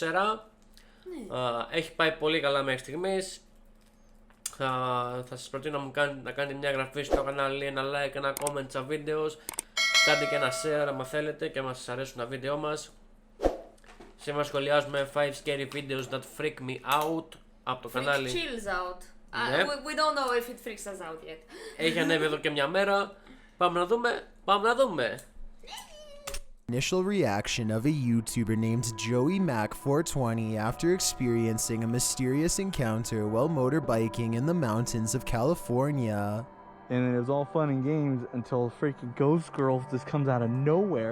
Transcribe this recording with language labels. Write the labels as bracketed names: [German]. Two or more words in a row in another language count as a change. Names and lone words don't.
[Greek] Έχει πάει πολύ καλά μέχρι στιγμής. Θα σας προτείνω να κάνετε μια εγγραφή στο κανάλι, ένα like, ένα comment στα βίντεο. Κάντε και ένα share άμα θέλετε και άμα σας αρέσουν τα βίντεο μας. Σήμερα σχολιάζουμε [English] 5 scary videos that freak me out [Greek] από το κανάλι. [English] Chills out. [Greek] Ναι. [English] We don't know if it freaks us out yet. [Greek] Έχει ανέβει εδώ και μια μέρα. Πάμε να δούμε. [English] Initial reaction of a YouTuber named Joey Mac 420 after experiencing a mysterious encounter while motorbiking in the mountains of California. And it was all fun and games until a freaking ghost girl just comes out of nowhere.